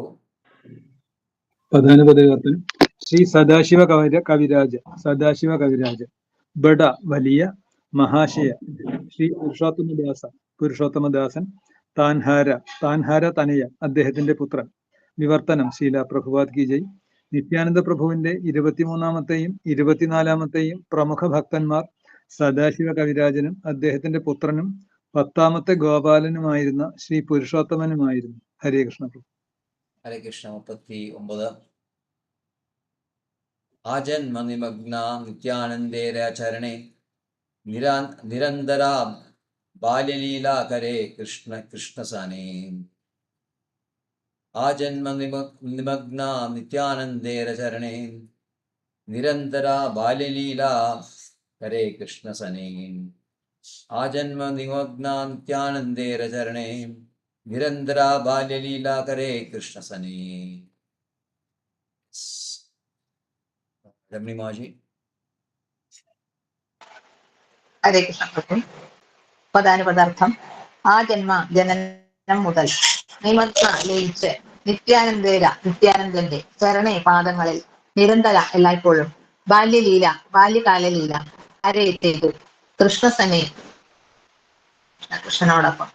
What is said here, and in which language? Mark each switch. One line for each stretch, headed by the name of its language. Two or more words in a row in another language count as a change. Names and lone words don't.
Malayalam: പ്രധാന പദവിവർത്തനം: ശ്രീ സദാശിവ കവിരാജ ബഡ വലിയ, മഹാശയ ശ്രീ പുരുഷോത്തമദാസൻ,
Bangla: তাঁহার তনয়
Malayalam: അദ്ദേഹത്തിന്റെ പുത്രൻ. വിവർത്തനം: ശീല പ്രഭുപാദ്
Hindi: की जय.
Malayalam: നിത്യാനന്ദ പ്രഭുവിന്റെ 23ാമത്തെയും 24ാമത്തെയും പ്രമുഖ ഭക്തന്മാർ സദാശിവ കവിരാജനും അദ്ദേഹത്തിന്റെ പുത്രനും 10ാമത്തെ ഗോപാലനുമായിരുന്ന ശ്രീ പുരുഷോത്തമനുമായിരുന്നു. ഹരേ കൃഷ്ണ പ്രഭു. हरे कृष्ण.
Bangla: 39 আজন্ম নিমগ্না নিত্যানন্দের চরণে নিরন্তরা বাল্যলীলা করে কৃষ্ণ সনে. আজন্ম নিমগ্না নিত্যানন্দের চরণে নিরন্তরা বাল্যলীলা করে কৃষ্ণ সনে. আজন্ম নিমগ্না নিত্যানন্দের চরণে নিরন্তর বাল্যলীলাকরে কৃষ্ণসনে. രമണി മാജി.
Malayalam: ഹരേ കൃഷ്ണ പ്രഭു. പദാനുപദാർത്ഥം. ആ ജനനം മുതൽ നിമഗ്ന ലയിച്ച് നിത്യാനന്ദന്റെ ചരണേ പാദങ്ങളിൽ നിരന്തര എല്ലായ്പ്പോഴും ബാല്യകാല ലീല അരയെത്തേതു കൃഷ്ണസനെ കൃഷ്ണനോടൊപ്പം.